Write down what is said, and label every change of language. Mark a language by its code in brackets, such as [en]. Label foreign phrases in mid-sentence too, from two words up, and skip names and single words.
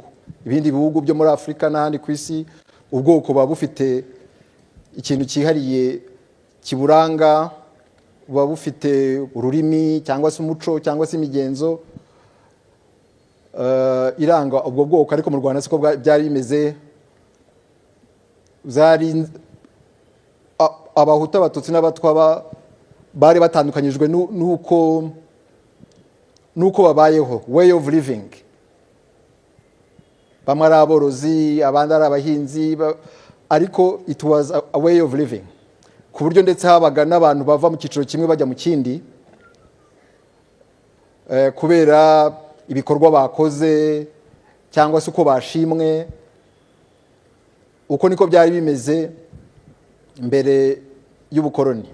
[rw] Ibindi bihugu byo muri Afrika n'ahandi ku isi, ubwoko buba bufite ikintu cyihariye kiburanga, buba bufite ururimi cyangwa se umuco cyangwa se imigenzo iranga ubwo bwoko. Ariko mu Rwanda siko byari bimeze. Abahutu, Abatutsi n'Abatwa bari batandukanyijwe nuko babayeho, [en] way of living. [rw] Bamwe ari aborozi, abandi ari abahinzi, ariko [en] it was a way of living, [rw] ku buryo ndetse habaga n'abantu bava mu cyiciro kimwe bajya mu kindi kubera ibikorwa bakoze cyangwa se uko bashimwe. Uko niko byari bimeze mbere y'ubukoloni.